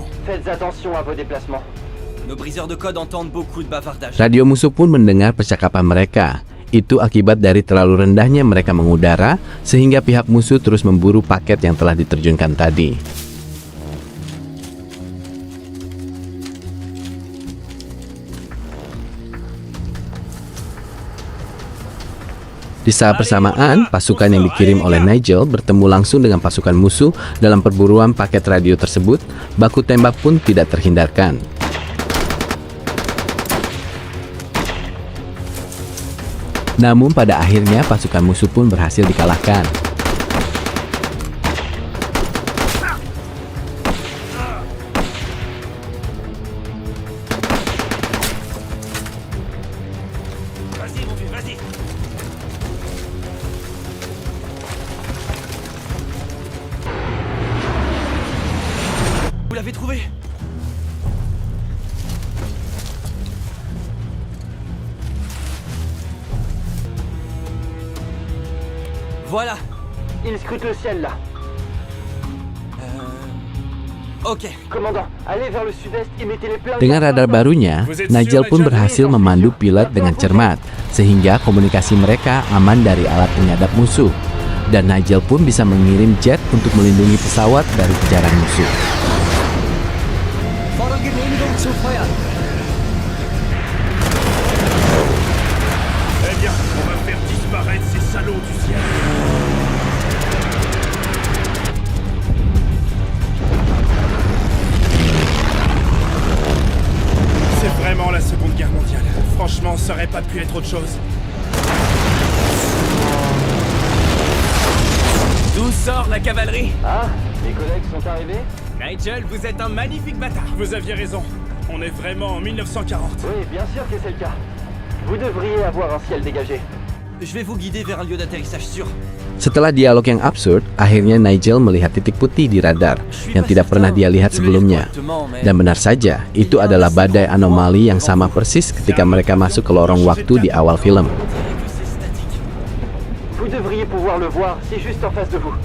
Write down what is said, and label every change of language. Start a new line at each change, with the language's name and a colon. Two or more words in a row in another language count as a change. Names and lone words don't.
French: Faites attention à vos déplacements. nos briseurs de code entendent beaucoup de bavardage.
Indonesian: Radio musuh pun mendengar percakapan mereka. Itu akibat dari terlalu rendahnya mereka mengudara, sehingga pihak musuh terus memburu paket yang telah diterjunkan tadi. Di saat bersamaan, pasukan yang dikirim oleh Nigel bertemu langsung dengan pasukan musuh dalam perburuan paket radio tersebut. Baku tembak pun tidak terhindarkan. Namun pada akhirnya pasukan musuh pun berhasil dikalahkan.
French: Vas-y, mon vieux, vas-y. Vous l'avez trouvé? Voilà. Il scrute le ciel là. Ok. Commandant, allez vers le sud-est et mettez les plans.
Indonesian: Dengan radar barunya, Nigel pun berhasil memandu pilot dengan cermat, sehingga komunikasi mereka aman dari alat penyadap musuh. Dan Nigel pun bisa mengirim jet untuk melindungi pesawat dari kejaran musuh.
French: Eh bien, on va faire disparaître ces salauds du ciel. C'est vraiment la Seconde Guerre mondiale. Franchement, ça aurait pas pu être autre chose. D'où sort la cavalerie? Ah, les collègues sont arrivés? Nigel, vous êtes un magnifique bâtard. Vous aviez raison. On est vraiment en 1940. Oui, bien sûr que c'est le cas. Vous devriez avoir un ciel dégagé. Je vais vous guider vers un lieu d'atterrissage sûr.
Indonesian: Setelah dialog yang absurd, akhirnya Nigel melihat titik putih di radar yang tidak pernah dia lihat sebelumnya. Dan benar saja, itu adalah badai anomali yang sama persis ketika mereka masuk ke lorong waktu di awal film.
French: Vous devriez pouvoir le voir, c'est juste en face de vous.